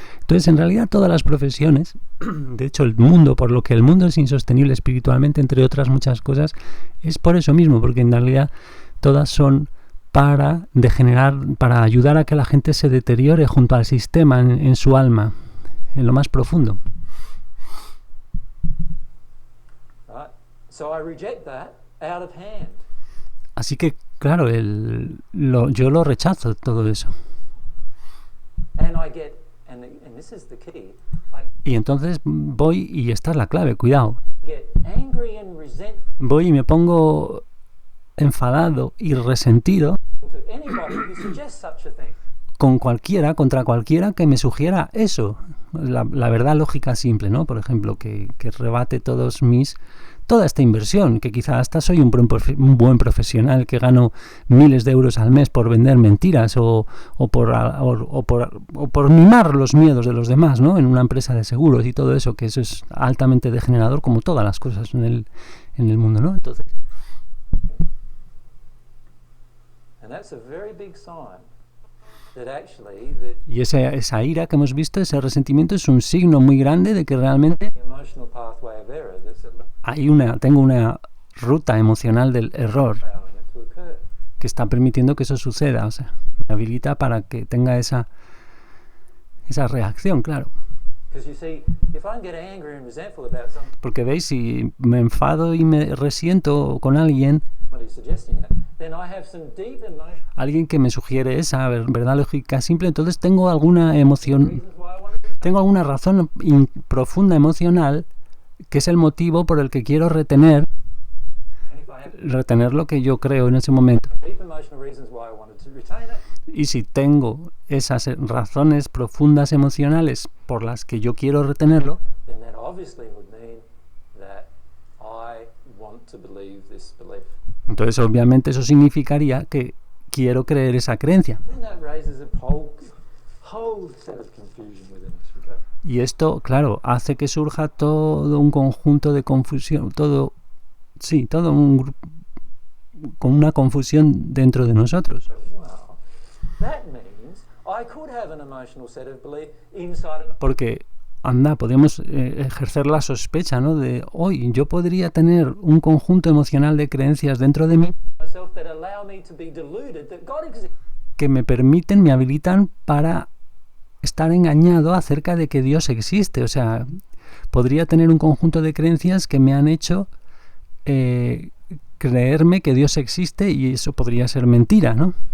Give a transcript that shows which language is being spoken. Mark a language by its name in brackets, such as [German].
[Spanish] Entonces, en realidad, todas las profesiones, de hecho, el mundo, por lo que el mundo es insostenible espiritualmente, entre otras muchas cosas, es por eso mismo, porque en realidad todas son para ayudar a que la gente se deteriore junto al sistema en su alma, en lo más profundo. [English] Right? So I reject that out of hand. [Spanish] Así que, claro, yo lo rechazo todo eso. [English] And I get, and this is the key, I [Spanish] Y entonces voy, y esta es la clave, cuidado, [English] get angry and resentful [Spanish] voy y me pongo enfadado y resentido [English] to anybody who suggests such a thing. [Spanish] contra cualquiera que me sugiera eso, la verdad lógica simple, ¿no? Por ejemplo, que rebate toda esta inversión, que quizá hasta soy un buen profesional que gano miles de euros al mes por vender mentiras o por mimar los miedos de los demás, ¿no? En una empresa de seguros y todo eso, que eso es altamente degenerador, como todas las cosas en el mundo, ¿no? Entonces, [English] And that's a very big sign that [Spanish] y esa ira que hemos visto, ese resentimiento, es un signo muy grande de que realmente [English] the emotional pathway of error that's [Spanish] tengo una ruta emocional del error [English] allowing it to occur. [Spanish] que está permitiendo que eso suceda, o sea, me habilita para que tenga esa reacción, claro. [English] Because you see, if I can get angry and resentful about somebody [Spanish] Porque veis, si me enfado y me resiento con alguien [English] suggesting it, then I have some deep emotional [Spanish] alguien que me sugiere esa verdad lógica simple, entonces tengo alguna emoción, [English] reasons why I want to. [Spanish] tengo alguna razón profunda emocional que es el motivo por el que quiero retener [English] And if I have [Spanish] lo que yo creo en ese momento. [English] deep emotional reasons why I wanted to retain it, [Spanish] Y si tengo esas razones profundas emocionales por las que yo quiero retenerlo, [English] then that obviously would mean that I want to believe this belief. [Spanish] entonces obviamente eso significaría que quiero creer esa creencia. [English] Then that raises a whole set of confusion within us. Okay? [Spanish] Y esto, claro, hace que surja todo un conjunto de confusión, todo un grupo con una confusión dentro de nosotros. [English] Wow. That means I could have an emotional set of belief inside an [Spanish] Porque, podemos ejercer la sospecha, ¿no? De hoy yo podría tener un conjunto emocional de creencias dentro de mí [English] myself that allow me to be deluded that God exists. [Spanish] que me habilitan para estar engañado acerca de que Dios existe. O sea, podría tener un conjunto de creencias que me han hecho creerme que Dios existe, y eso podría ser mentira, ¿no?